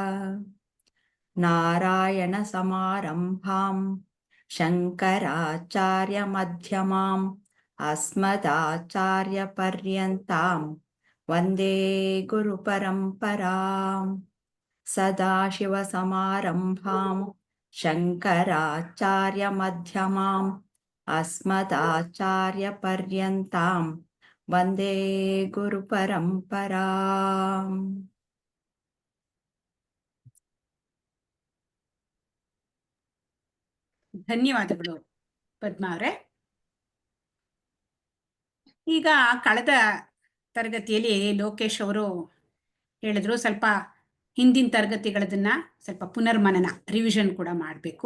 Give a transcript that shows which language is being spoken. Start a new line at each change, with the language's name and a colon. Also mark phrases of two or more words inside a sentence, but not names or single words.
Sanskrit: ನಾರಾಯಣ ಸಮಾರಂಭಾಂ ಶಂಕರಾಚಾರ್ಯ ಮಧ್ಯಮಾಂ ಅಸ್ಮದಾಚಾರ್ಯ ಪರ್ಯಂತಾಂ ವಂದೇ ಗುರು ಪರಂಪರಾಂ. ಸದಾಶಿವ ಸಮಾರಂಭಾಂ ಶಂಕರಾಚಾರ್ಯ ಮಧ್ಯಮಾಂ ಅಸ್ಮದಾಚಾರ್ಯ ಪರ್ಯಂತಾಂ ವಂದೇ ಗುರು ಪರಂಪರಾಂ.
Kannada: ಧನ್ಯವಾದಗಳು ಪದ್ಮಾ ಅವರೇ. ಈಗ ಕಳೆದ ತರಗತಿಯಲ್ಲಿ ಲೋಕೇಶ್ ಅವರು ಹೇಳಿದ್ರು, ಸ್ವಲ್ಪ ಹಿಂದಿನ ತರಗತಿಗಳದನ್ನ ಸ್ವಲ್ಪ ಪುನರ್ಮನನ ರಿವಿಷನ್ ಕೂಡ ಮಾಡಬೇಕು.